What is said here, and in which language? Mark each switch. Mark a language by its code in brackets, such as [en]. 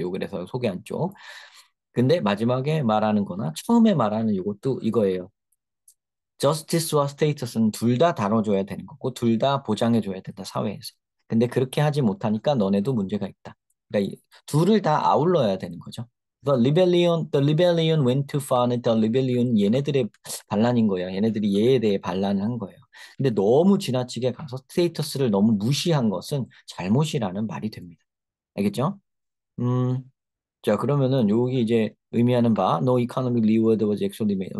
[ko] 요 그래서 소개한 쪽. 근데 마지막에 말하는 거나 처음에 말하는 요것도 이거예요. 저스티스와 스테이터스는 둘 다 다뤄줘야 되는 거고, 둘 다 보장해줘야 된다, 사회에서. 근데 그렇게 하지 못하니까 너네도 문제가 있다. 그러니까 둘을 다 아울러야 되는 거죠. [en] The rebellion went too far. The rebellion [ko] 얘네들의 반란인 거예요. 얘네들이 얘에 대해 반란을 한 거예요. 근데 너무 지나치게 가서 스테이터스를 너무 무시한 것은 잘못이라는 말이 됩니다. 알겠죠? 음, 자, 그러면은 여기 이제 의미하는 바, [en] no economic reward was actually made.